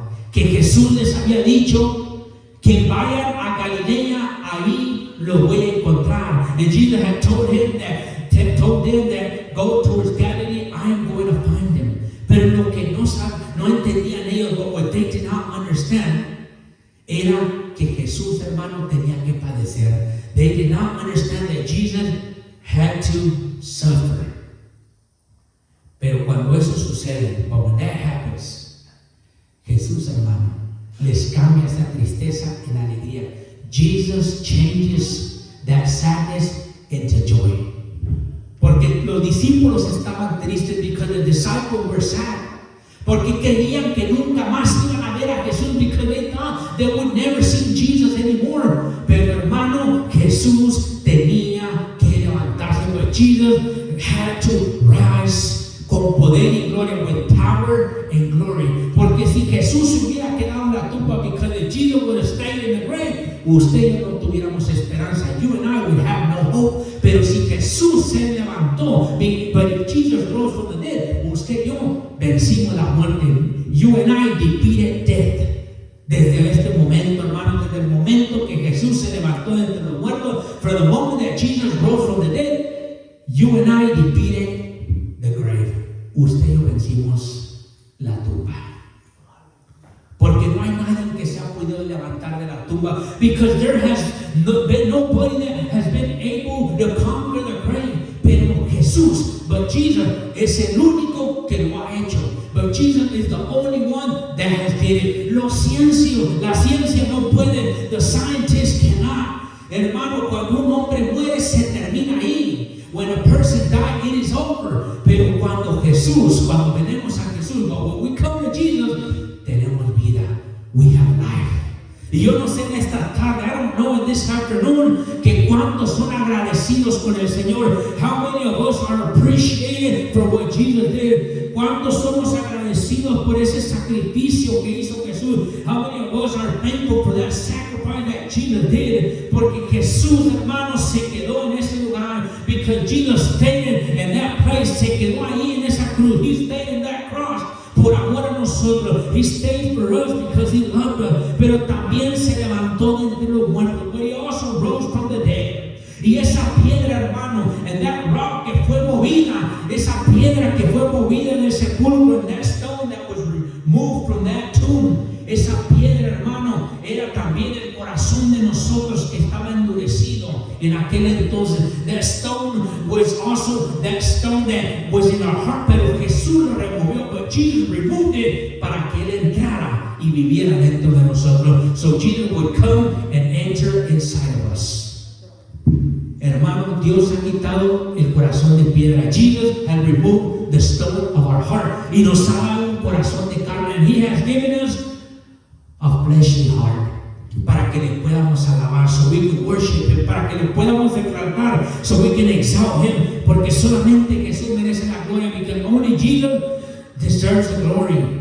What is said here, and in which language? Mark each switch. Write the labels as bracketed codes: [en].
[es] Que Jesús les había dicho que vayan a Galilea, ahí lo voy a encontrar. [en] And Jesus had told them that go towards Galilee, I am going to find them. [es] Pero lo que no entendían ellos, [en] but what they did not understand, [es] era que Jesús, hermano, tenía que padecer. [en] They did not understand that Jesus had to suffer. [es] Pero cuando eso sucede, [en] but when that happens, [es] Jesús, hermano, les cambia esa tristeza en alegría. [en] Jesus changes that sadness into joy. [es] Porque los discípulos estaban tristes [en] because the disciples were sad. [es] Porque creían que nunca más iban a ver a Jesús, [en] because they thought they would never see Jesus anymore. [es] Pero hermano, Jesús tenía que levantarse. [en] But Jesus had to rise [es] con poder y gloria, [en] with power and glory. [es] Porque si Jesús se hubiera quedado en la tumba, [en] because if Jesus would have stayed in the grave, [es] usted y yo no tuviéramos esperanza. [en] You and I would have no hope. [es] Pero si Jesús se levantó, [en] but if Jesus rose from the dead, [es] usted y yo vencimos la muerte. [en] You and I defeated death. [es] Desde este momento, hermano, desde el momento que Jesús se levantó de entre los muertos, [en] from the moment that Jesus rose from the dead, you and I defeated the grave. [es] Usted y yo vencimos la tumba. Porque no hay nadie que se ha podido levantar de la tumba. [en] Because there has been nobody that has been able to conquer the grave. [es] Pero Jesús, [en] but Jesus, [es] es el único que lo ha hecho. [en] But Jesus is the only one that has did it. [es] La ciencia no puede. [en] The scientists cannot. [es] Hermano, cuando un hombre muere, se termina ahí. [en] When a person dies, it is over. [es] Pero cuando venimos a Jesús, [en] but when we come to Jesus, [es] tenemos vida. [en] We have life. [es] Y yo no sé en esta tarde, [en] I don't know in this afternoon, [es] que cuántos son agradecidos con el Señor. [en] How many of us are appreciated for what Jesus did? [es] ¿Cuántos somos agradecidos por ese sacrificio que hizo Jesús? [en] How many of us are thankful for that sacrifice that Jesus did? [es] Porque Jesús, hermano, se quedó en ese lugar. [en] Because Jesus stayed in that place, [es] se quedó ahí en esa cruz. [en] He stayed in that cross. [es] Por amor a nosotros. [en] He stayed for us because He loved us. [es] Pero también se levantó de entre los muertos. [en] But He also rose from the dead. [es] Y esa piedra, hermano, [en] and that rock [es] que fue movida, esa piedra que fue movida en el sepulcro, [en] and that stone that was removed from that tomb, [es] esa piedra, hermano, era también el corazón de nosotros que estaba endurecido en aquel entonces. [en] That stone was also that stone that was in our heart, [es] pero Jesús lo removió, [en] but Jesus removed it [es] para que Él entrara y viviera dentro de nosotros. [en] So Jesus would come and enter inside of us. [es] Hermano, Dios ha quitado el corazón de piedra. [en] Jesus has removed the stone of our heart. [es] Y nos ha dado un corazón de carne. [en] And He has given us a fleshly heart. [es] Para que le podamos alabar, [en] so we can worship Him. [es] Para que le podamos exaltar, [en] so we can exalt Him. [es] Porque solamente Jesús merece la gloria. [en] Because only Jesus deserves the glory.